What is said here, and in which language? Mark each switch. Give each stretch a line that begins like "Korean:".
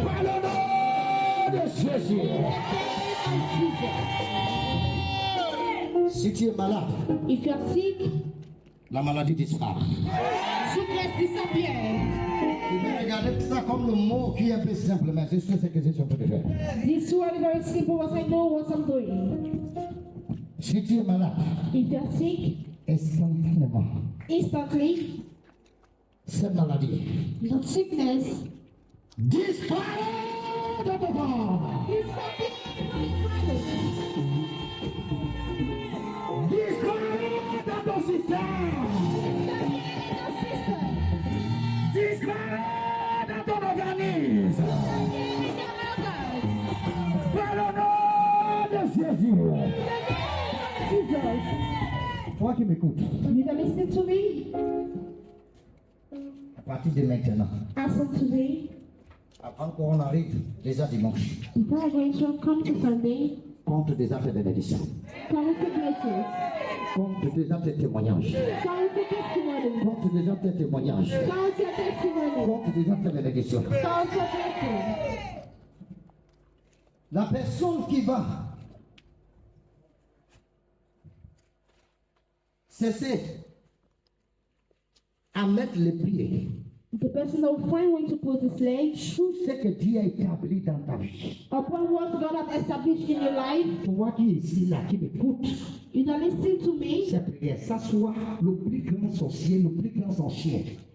French: Par le nom de Jésus. Si tu es malade,
English: If you are sick,
French: la maladie disparaît.
English: sickness disappears.
French: Tu peux regarder ça comme le mot qui est un peu simple, mais c'est ce que je suis en train de faire.
English: This word is very simple, but I know what I'm doing.
French: Si tu es malade,
English: If you are sick,
French: instantanément,
English: instantly,
French: cette maladie
English: that sickness
French: disparaît de ton corps.
English: disappears.
French: Disparaît dans ton système. Disparaît dans ton organisme. Par le nom de Jésus. Toi qui m'écoutes,
English: You can listen to me.
French: à partir de maintenant,
English: As from today,
French: avant qu'on arrive déjà dimanche,
English: before I'm going to come to Sunday,
French: compte déjà tes bénédictions,
English: come to blessings,
French: compte déjà tes témoignages,
English: come to testimony,
French: compte déjà tes témoignages,
English: come to testimony,
French: compte déjà tes bénédictions.
English: come to blessings.
French: La personne qui va cesser à mettre les pieds
English: The person that will find way to put his legs
French: sous ce que Dieu a établi dans ta vie.
English: upon what God has established in your life.
French: Toi qui es ici, là, qui m'écoute,
English: You can listen to me.
French: cette prière, ça soit le plus grand sorcier, le plus grand sorcier,